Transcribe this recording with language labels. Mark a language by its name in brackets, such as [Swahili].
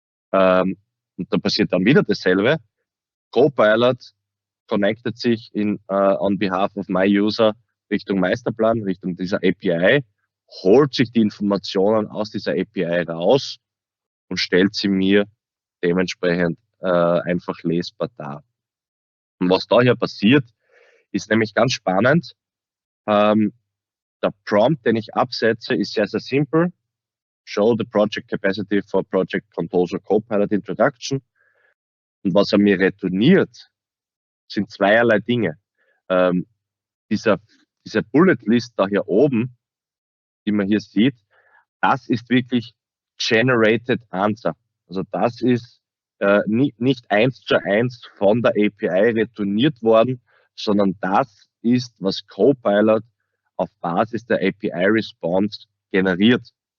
[German] Und da passiert dann wieder dasselbe. Copilot connectet sich [English] on behalf of my user [German] Richtung Meisterplan, Richtung dieser API, holt sich die Informationen aus dieser API raus und stellt sie mir dementsprechend einfach lesbar dar. Und was da hier passiert, ist nämlich ganz spannend. Der Prompt, den ich absetze, ist sehr, sehr simpel. [English] Show the project capacity for project composer Copilot Introduction. [German] Und was er mir retourniert, sind zweierlei Dinge. Diese Bullet List da hier oben, die man hier sieht, das ist wirklich Generated Answer. Also das ist nicht 1:1 von der API retourniert worden, sondern das ist, was Copilot auf Basis der API-Response generiert.